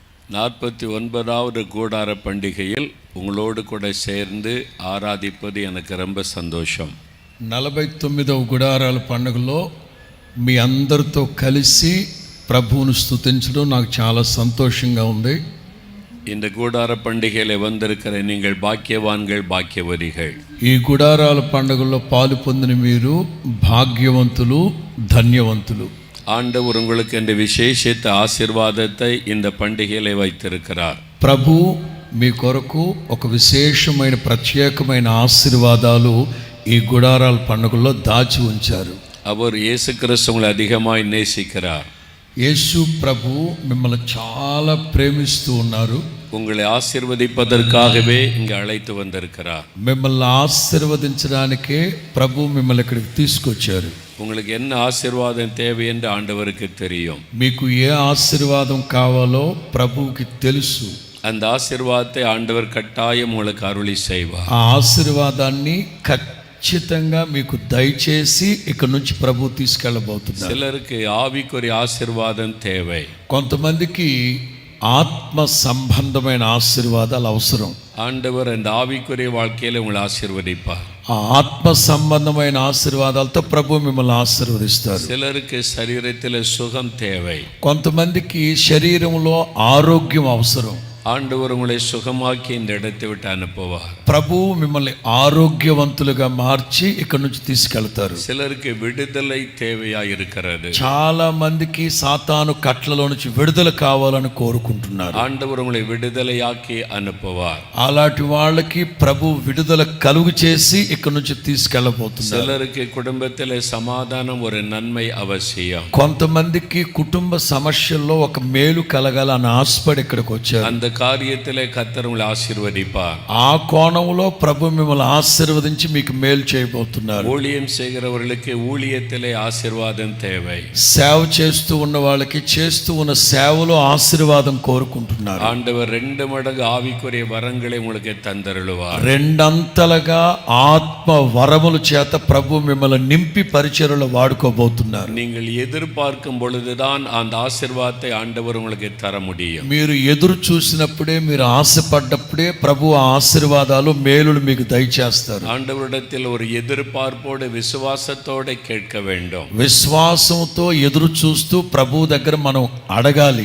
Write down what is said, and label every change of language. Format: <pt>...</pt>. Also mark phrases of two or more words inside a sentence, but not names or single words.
<ta>49வது கூடார பண்டிகையில் உங்களோடு கூட சேர்ந்து ఆరాధిப்பது எனக்கு ரொம்ப సంతోషం.</ta> <te>49వ గుడారాల పండుగలో మీ అందరితో కలిసి ప్రభువును స్తుతించడం నాకు చాలా సంతోషంగా ఉంది.</te> <ta>இந்த கூடார பண்டிகையில வந்திருக்கிற நீங்கள் பாக்கியவான்கள், பாக்கியவதிகள்.</ta> <te>ఈ గుడారాల పండుగలో పాలు పొందిన మీరు భాగ్యవంతులు, ధన్యవంతులు.</te> <ta>ஆண்டவர் உங்களுக்கு இந்த விசேஷித்த ஆசீர்வாதத்தை இந்த பண்டிகையில வைத்திருக்கிறார்.</ta> <te>ప్రభు మీ కొరకు ఒక విశేషమైన ప్రత్యేకమైన ఆశీర్వాదాలు ఈ గుడారాల పండుగలో దాచి ఉంచారు.</te> <ta>அவர் இயேசு கிறிஸ்து உங்களை அதிகமாய் நேசிக்கிறார்.</ta> <te>యేసు ప్రభు మిమ్మల్ని చాలా ప్రేమిస్తూ ఉన్నారు.</te> <ta>உங்களை ஆசீர்வதிப்பதற்காகவே இங்கு அழைத்து வந்திருக்கிறார்.</ta> <te>మిమ్మల్ని ఆశీర్వదించడానికే ప్రభు మిమ్మల్ని ఇక్కడికి తీసుకొచ్చారు.</te> <ta>உங்களுக்கு என்ன ஆசீர்வாதம் தேவை என்று ஆண்டவருக்கு தெரியும்.</ta> <te>మీకు ఏ ఆశీర్వాదం కావాలో ప్రభువుకి తెలుసు.</te> <ta>அந்த ஆசீர்வாதத்தை ஆண்டவர் கட்டாயம் உங்களுக்கு அருளி செய்வார்.</ta> <te>ఆ ఆశీర్వాదాన్ని ఖచ్చితంగా మీకు దయచేసి ఇక్కడ నుంచి ప్రభు తీసుకెళ్ళబోతున్నారు.</te> <ta>சிலருக்கு ஆவிக்குரிய ஆசீர்வாதம் தேவை.</ta> <te>కొంతమందికి ఆత్మ సంబంధమైన ఆశీర్వాదాలు అవసరం.</te> <ta>ஆண்டவர் அந்த ஆவிக்குரிய வாழ்க்கையில உங்களை ஆசீர்வதிப்பார்.</ta> <te>ఆ ఆత్మ సంబంధమైన ఆశీర్వాదాలతో ప్రభు మిమ్మల్ని ఆశీర్వదిస్తారు.</te> <ta>சிலருக்கு శరీரத்தில் சுகம் தேவை.</ta> <te>కొంతమందికి శరీరంలో ఆరోగ్యం అవసరం.</te> <ta>ஆண்டவர் உங்களை சுகமாக்கி இந்த இடத்தை விட்டு அனுப்புவார்.</ta> <te>ప్రభు మిమ్మల్ని ఆరోగ్యవంతులుగా మార్చి ఇక్కడ నుంచి తీసుకెళ్తారు.</te> <ta>சிலருக்கு விடுதலை தேவையா இருக்கிறது.</ta> <te>చాలా మందికి సాతాను కట్లలో నుంచి విడుదల కావాలని కోరుకుంటున్నారు.</te> <ta>ஆண்டவர் உங்களை விடுதலையாக்கி அனுப்புவார்.</ta> <te>అలాంటి వాళ్ళకి ప్రభు విడుదల కలుగు చేసి ఇక్కడ నుంచి తీసుకెళ్ళబోతున్నారు.</te> <ta>சிலருக்கு குடும்பத்தில் சமாதானம் ஒரு நன்மை அவசியம்.</ta> <te>కొంతమందికి కుటుంబ సమస్యల్లో ఒక మేలు కలగాలని ఆశపడి ఇక్కడికి వచ్చారు.</te> <ta>அந்த காரியத்திலே கர்த்தர் உங்களை ஆசீர்வதிப்பார்.</ta> <te>ఆ కోణంలో ప్రభు మిమ్మల్ని ఆశీర్వదించి మీకు మేలు చేయబోతున్నారు.</te> <ta>ஊழியம் செய்கிறவர்களுக்கு ஊழியத்திலே ஆசீர்வாதம் தேவை.</ta> <te>సేవ చేస్తూ ఉన్న వాళ్ళకి చేస్తూ ఉన్న సేవలో ఆశీర్వాదం కోరుకుంటున్నారు.</te> <ta>ஆண்டவர் 2 மடங்கு ஆவிக்குரிய வரங்களை உங்களுக்கு தந்தருளுவார்.</ta> <te>రెండంతలుగా ఆత్మ వరముల చేత ప్రభు మిమ్మల్ని నింపి పరిచర్యలో వాడుకోబోతున్నారు.</te> <ta>நீங்கள் எதிர்பார்க்கும் பொழுதுதான் அந்த ஆசீர்வாதத்தை ஆண்டவர் உங்களுக்கு தர முடியும்.</ta> <te>మీరు ఎదురు చూసినప్పుడే, మీరు ఆశపడ్డప్పుడే ప్రభు ఆశీర్వాదాలు మేలులు మీకు దయచేస్తారు.</te> <ta>ஆண்டவரிடத்தில் ஒரு எதிர்பார்ப்போடு விசுவாசத்தோடு கேட்க வேண்டும்.</ta> <te>విశ్వాసంతో ఎదురు చూస్తూ ప్రభు దగ్గర మనం అడగాలి.</te>